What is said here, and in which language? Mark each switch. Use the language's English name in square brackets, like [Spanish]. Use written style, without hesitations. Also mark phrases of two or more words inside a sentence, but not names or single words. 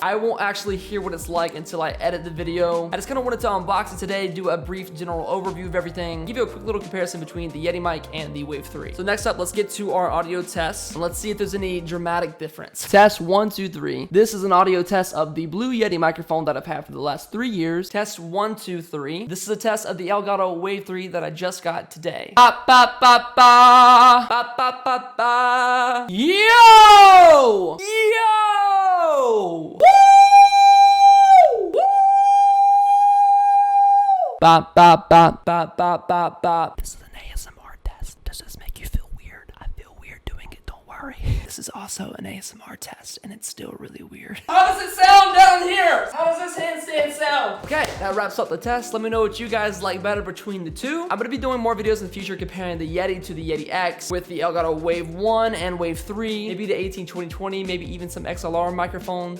[English] I won't actually hear what it's like until I edit the video. I just kind of wanted to unbox it today, do a brief general overview of everything, give you a quick little comparison between the Yeti mic and the Wave 3. So next up, let's get to our audio test, and let's see if there's any dramatic difference. Test 1, 2, 3. This is an audio test of the Blue Yeti microphone that I've had for the last 3 years. Test 1, 2, 3. This is a test of the Elgato Wave 3 that I just got today. Ba, ba, ba, ba. Ba, ba, ba, ba. Yo! Yo! Woo! Woo! Ba, ba, ba, ba, ba, ba, ba. This is an ASMR test. Does this make you feel weird? I feel weird doing it. Don't worry. sorry. This is also an ASMR test, and it's still really weird. How does it sound down here? How does this handstand sound? Okay, that wraps up the test. Let me know what you guys like better between the two. I'm gonna be doing more videos in the future comparing the Yeti to the Yeti X with the Elgato Wave 1 and Wave 3, maybe the 18-20-20, maybe even some XLR microphones.